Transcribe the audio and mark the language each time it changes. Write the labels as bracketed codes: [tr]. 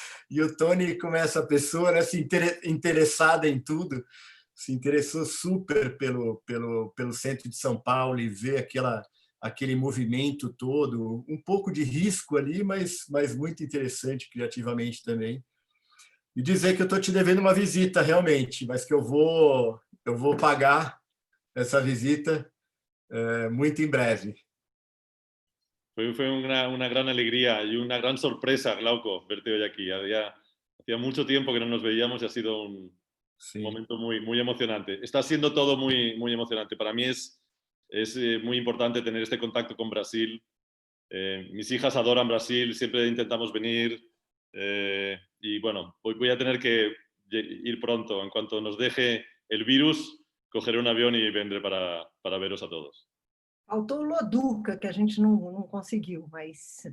[pt] E o Tony, como essa pessoa, né, interessada em tudo, se interessou super pelo centro de São Paulo e ver aquele movimento todo, um pouco de risco ali, mas muito interessante criativamente também. E dizer que eu estou te devendo uma visita, realmente, mas que eu vou pagar essa visita muito em breve. [es] Fue una gran alegría y una gran sorpresa, Glauco, verte hoy aquí. Hacía mucho tiempo que no nos veíamos y ha sido un momento muy, muy emocionante. Está siendo todo muy, muy emocionante. Para mí es muy importante tener este contacto con Brasil. Mis hijas adoran Brasil, siempre intentamos venir. Y bueno, voy a tener que ir pronto. En cuanto nos deje el virus, cogeré un avión y vendré para veros a todos. [pt] Faltou o Loduca, que a gente não conseguiu, mas...